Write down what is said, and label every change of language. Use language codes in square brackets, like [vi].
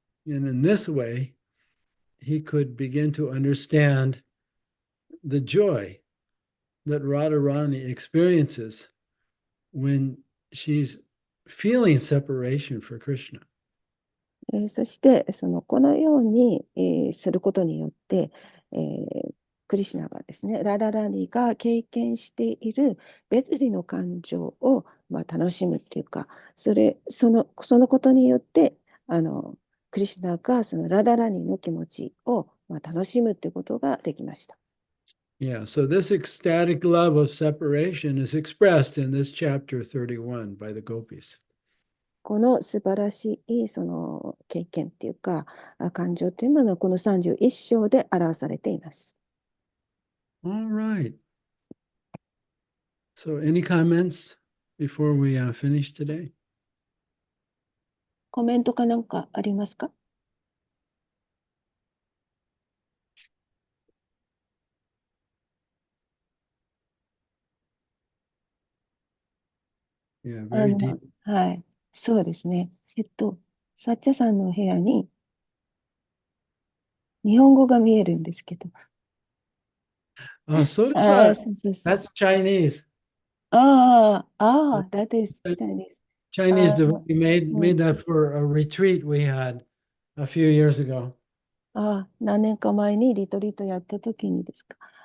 [en] And in this way, he could begin to understand the joy that Radharani experiences when she's feeling separation for Krishna. [ja] そしてこのように、することによって、クリシュナがですね、ラダラニが経験している別離の感情を、楽しむっていうか、そのことによってクリシュナがそのラダラニの気持ちを、楽しむということができました。 [en] Yeah, so this ecstatic love of separation is expressed in this chapter 31 by the gopis. [ja] この素晴らしいその経験っていうか、感情というものはこの31章で表されています。 [en] All right. So any comments before we finish today? [ja] コメントかなんかありますか？ [en] Yeah, very deep. [ja] はい、そうですね。サッチャさんの部屋に日本語が見えるんですけど。 [en] So [ja] そうそうそう。 [en] that's Chinese. That is Chinese. Chinese devotee [ja] うん [en] made that for a retreat we had a few years ago. [ja] 何年か前にリトリートやったときにですか。